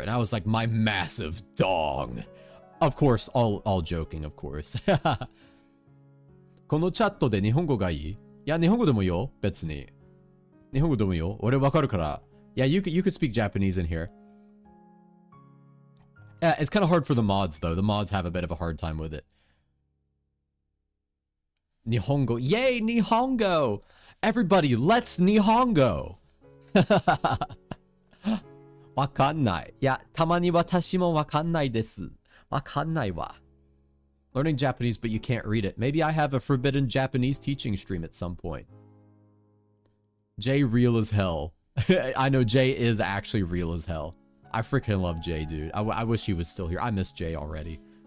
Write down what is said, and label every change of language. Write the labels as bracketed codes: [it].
[en] And I was like, my massive dong. Of course, all joking, of course. [ja] このチャットで日本語がいい? いや、日本語でもいいよ、別に。日本語でもいいよ。俺わかるから。 [en] Yeah, you could speak Japanese in here. It's kind of hard for the mods, though. The mods have a bit of a hard time with it. Nihongo. Yay, Nihongo! Everybody, let's Nihongo! [ja] わかんない。いや、たまに私もわかんないです。わかんないわ。 [en] Learning Japanese, but you can't read it. Maybe I have a forbidden Japanese teaching stream at some point. Jay real as hell. I know Jay is actually real as hell. I freaking love Jay, dude. I wish he was still here. I miss Jay already.